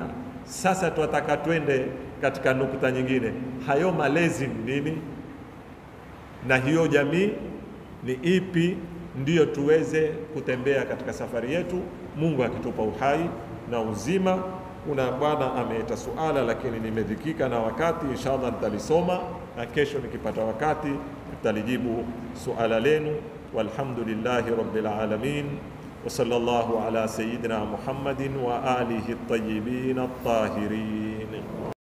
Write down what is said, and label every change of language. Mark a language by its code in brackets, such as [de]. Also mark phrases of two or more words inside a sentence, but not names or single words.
[sw] Sasa tunataka twende katika nukta nyingine, hayo malezi ni nini na hiyo jamii ni ipi, ndiyo tuweze kutembea katika safari yetu, Mungu akitupa uhai na uzima. Kuna bwana ameeta suala, lakini nimedhikika na wakati, inshallah nitalisoma na kesho nikipata wakati nitalijibu suala lenu. [ar] والحمد لله رب العالمين وصلى الله على سيدنا محمد وآله الطيبين الطاهرين.